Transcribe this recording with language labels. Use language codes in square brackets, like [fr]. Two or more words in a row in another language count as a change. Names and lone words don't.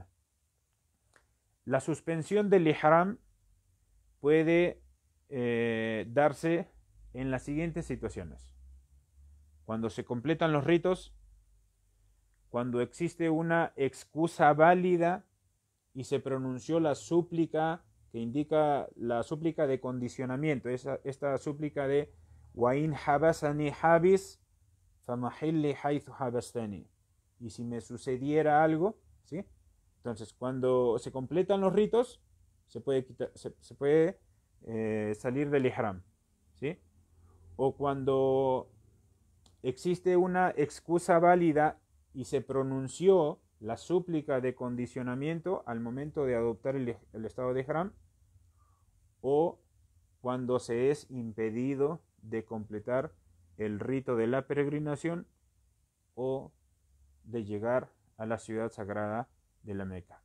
[es] La suspensión del ihram puede darse en las siguientes situaciones: cuando se completan los ritos, cuando existe una excusa válida y se pronunció la súplica que indica la súplica de condicionamiento, esta súplica de [ar] وَإِنْ حَبَسَنِي حَابِسْ فَمَحِلِّ حَيْثُ حَبَسْتَنِي, [es] y si me sucediera algo, ¿sí? Entonces, cuando se completan los ritos, se puede salir del ihram, ¿sí? O cuando existe una excusa válida y se pronunció la súplica de condicionamiento al momento de adoptar el estado de ihram, o cuando se es impedido de completar el rito de la peregrinación o de llegar a la ciudad sagrada de la Meca.